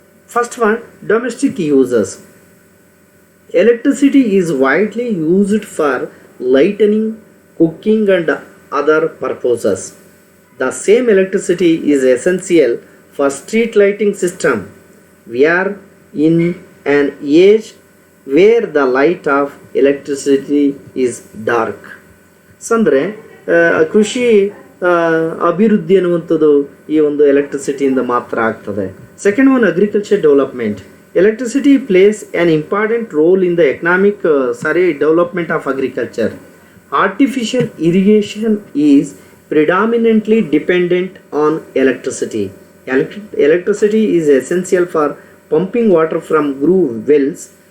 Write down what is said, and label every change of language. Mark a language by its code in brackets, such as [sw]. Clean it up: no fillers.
[en] First one, domestic uses. Electricity is widely used for lighting, cooking and other purposes. The same electricity is essential for street lighting system. We are in an age where the light of electricity is dark. [kn] ಅಂದರೆ ಕೃಷಿ ಅಭಿವೃದ್ಧಿ ಅನ್ನುವಂಥದ್ದು ಈ ಒಂದು ಎಲೆಕ್ಟ್ರಿಸಿಟಿಯಿಂದ ಮಾತ್ರ ಆಗ್ತದೆ. [en] Second one, agriculture development. Electricity plays an important role in the economic development of agriculture. Artificial irrigation is predominantly dependent on electricity. Electricity is essential for pumping water from groove wells.